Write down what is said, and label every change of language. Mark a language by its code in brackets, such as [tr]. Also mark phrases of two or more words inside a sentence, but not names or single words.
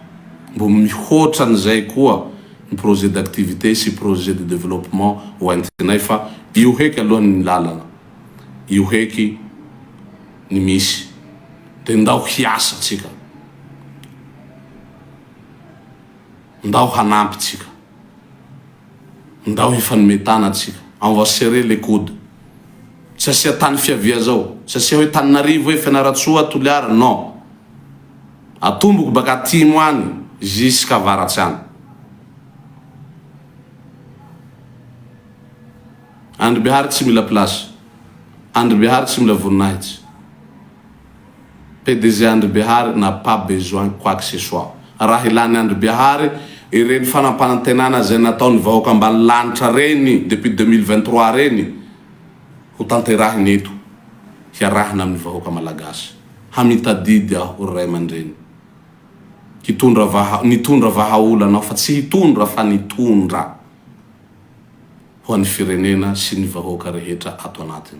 [mg] Mbo mihoatra an'izay koa ny [fr] projet d'activité [mg] sy [fr] projet de développement [mg] hoentinay fa io heky alohan'ny lalana, io heky ny misy. De ndao hiasa tsika, ndao hanampy tsika, ndao hifanometana tsika. [fr] On va serrer les coudes. [mg] Tsy asia tany fiavia zao, tsy asia hoe Taninarivo hoe Fianaratsoa Toliara, non. Atomboko baka atimo any jusqu'à avaratsy any. Andribihary tsy mila place, Andribihary tsy mila voninahitsy. [fr] PDG Andribihary n'a pas besoin quoi que ce soit. [mg] Raha ilany Andribihary ireny fanampanantenana zay nataony vahoaka ambany lanitra reny depuis 2023 reny ho tanterahiny eto, hiarahina amin'ny vahoaka malagasy. Hamitadidy aho ray aman-dreny. Nitondra vahaola anao fa tsy hitondra fa nitondra ho an'ny firenena sy ny vahoaka rehetra ato anatiny.